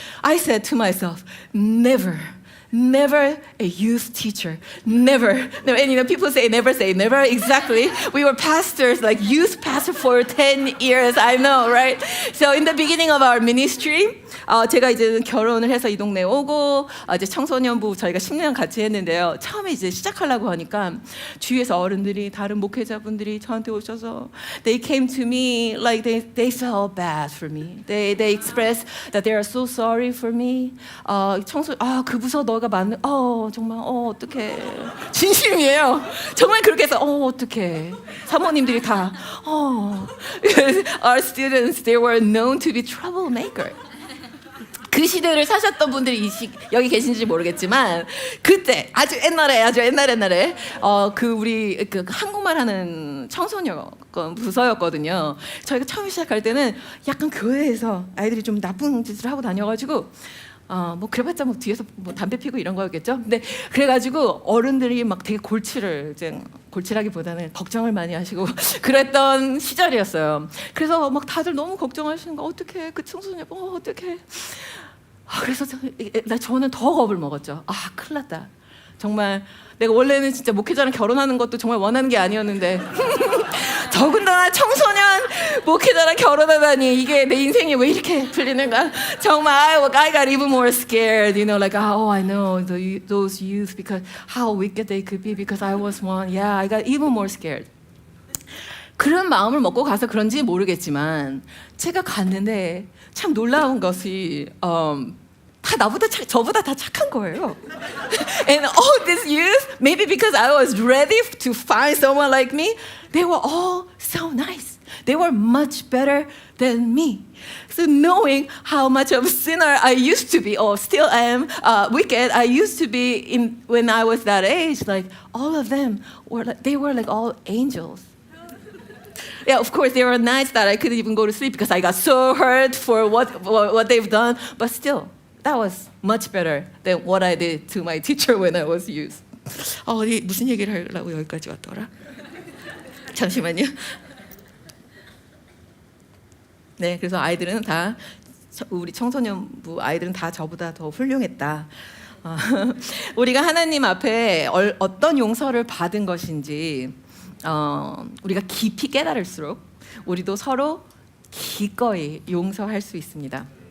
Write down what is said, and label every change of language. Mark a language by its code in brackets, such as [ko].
[en] I said to myself, never a youth teacher. Never. And people say never. Exactly. We were pastors, like youth pastor for 10 years. I know, right? So in the beginning of our ministry, [ko] 제가 이제 결혼을 해서 이 동네에 오고 이제 청소년부 저희가 10년 같이 했는데요. 처음에 이제 시작하려고 하니까 주위에서 어른들이 다른 목회자분들이 저한테 오셔서 [en] they came to me like they felt bad for me. They expressed that they are so sorry for me. [ko] 그 부서 너가 맞는 정말 어떡해. 진심이에요. 정말 그렇게 해서 어떡해. 사모님들이 다 [en] Our students they were known to be troublemaker. [ko] 그 시대를 사셨던 분들이 여기 계신지 모르겠지만 그때 아주 옛날에 우리 한국말하는 청소년 부서였거든요. 저희가 처음 시작할 때는 약간 교회에서 아이들이 좀 나쁜 짓을 하고 다녀가지고 그래봤자 뒤에서 담배 피고 이런 거였겠죠. 근데 그래가지고 어른들이 막 되게 골치라기보다는 걱정을 많이 하시고 그랬던 시절이었어요. 그래서 막 다들 너무 걱정하시는 거 어떡해 그 청소년 어떡해. 그래서 저는 더 겁을 먹었죠. 큰일 났다. 정말 내가 원래는 진짜 목회자랑 결혼하는 것도 정말 원하는 게 아니었는데 더 더군다나 청소년 목회자랑 결혼하다니 이게 내 인생이 왜 이렇게 풀리는가? 정말 [en] I got even more scared, you know, like oh I know those youth because how wicked they could be because I was one. Yeah, I got even more scared. [ko] 그런 마음을 먹고 가서 그런지 모르겠지만 제가 갔는데 참 놀라운 것이 다 저보다 다 착한 거예요. [en] And all these youth, maybe because I was ready to find someone like me, they were all so nice. They were much better than me. So knowing how much of a sinner I used to be, or still am, wicked, I used to be when I was that age, like all of them they were like all angels. Yeah, of course, there were nights that I couldn't even go to sleep because I got so hurt for what they've done. But still, that was much better than what I did to my teacher when I was youth. [ko] 무슨 얘기를 하려고 여기까지 왔더라? 잠시만요. 네, 그래서 아이들은 다 우리 청소년부 아이들은 다 저보다 더 훌륭했다. 우리가 하나님 앞에 어떤 용서를 받은 것인지 우리가 깊이 깨달을수록 우리도 서로 기꺼이 용서할 수 있습니다.